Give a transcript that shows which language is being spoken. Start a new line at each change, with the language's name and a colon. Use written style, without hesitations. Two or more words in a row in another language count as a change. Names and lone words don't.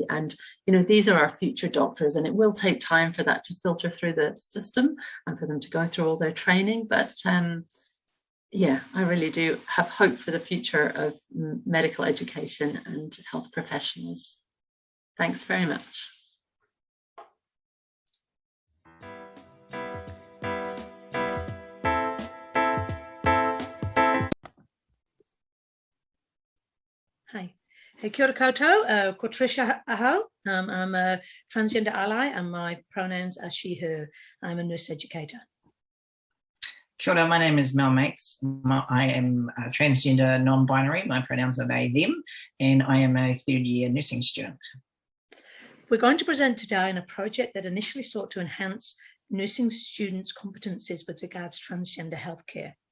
English: And, you know, these are our future doctors, and it will take time for that to filter through the system and for them to go through all their training. But yeah, I really do have hope for the future of medical education and health professionals. Thanks very much. Hi.
Māori: Kia ora koutou, ko Tricia aho.
English: I'm a transgender ally and my pronouns are she, her. I'm a nurse educator.
Māori: Kia ora,
English: my name is Mel Mates. I am a transgender non-binary. My pronouns are they, them, and I am a 3rd year nursing student. We're going to present today on a project that initially sought to enhance nursing students' competencies with regards to transgender healthcare.